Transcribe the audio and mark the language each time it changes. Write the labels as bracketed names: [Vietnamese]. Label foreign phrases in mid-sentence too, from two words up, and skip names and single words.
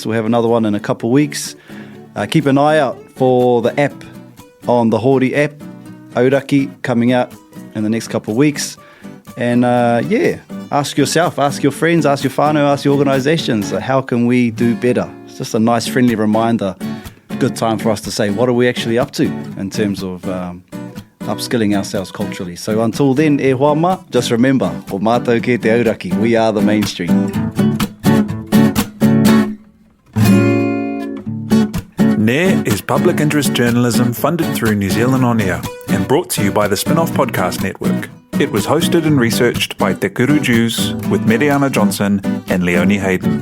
[English] We'll have another one in a couple of weeks. Keep an eye out for the app on the Hori app, Auraki, coming out in the next couple of weeks. And ask yourself, ask your friends, ask your whānau, ask your organisations, how can we do better? It's just a nice friendly reminder, good time for us to say, what are we actually up to in terms of upskilling ourselves culturally. So until then, [Māori] e hoama, [English] just remember, [Māori] o mātou ke te auraki, [English] we are the mainstream. NAIR is public interest journalism funded through New Zealand On Air and brought to you by the Spin-Off Podcast Network. It was hosted and researched by Te Kuru Jews with Meriana Johnsen and Leonie Hayden.